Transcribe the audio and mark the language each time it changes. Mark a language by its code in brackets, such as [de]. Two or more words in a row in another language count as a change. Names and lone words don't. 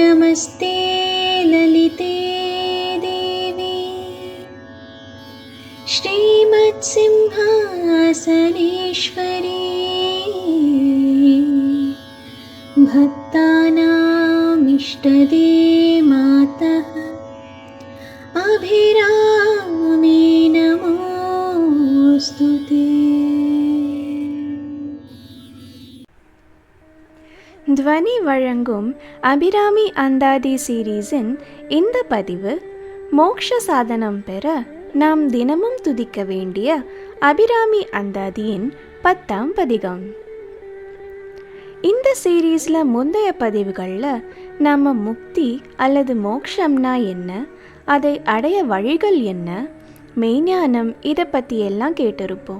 [sa] नमस्ते ललिते देवी श्रीमत्सिंहासनेश्वरी भक्तानामिष्टदे मातः अभिरामी नमोस्तुते। [ta] ध्वनि वழங்கும் அபிராமி அந்தாதி சீரீஸின் இந்த பதிவு மோக்ஷ சாதனம் பெற நாம் தினமும் துதிக்க வேண்டிய அபிராமி அந்தாதியின் 10ஆம் பதிகம். இந்த சீரீஸில் முந்தைய பதிவுகளில் நாம் முக்தி அல்லது மோக்ஷம்னா என்ன, அதை அடைய வழிகள் என்ன, மெய்ஞானம் இதை பற்றி எல்லாம் கேட்டிருப்போம்.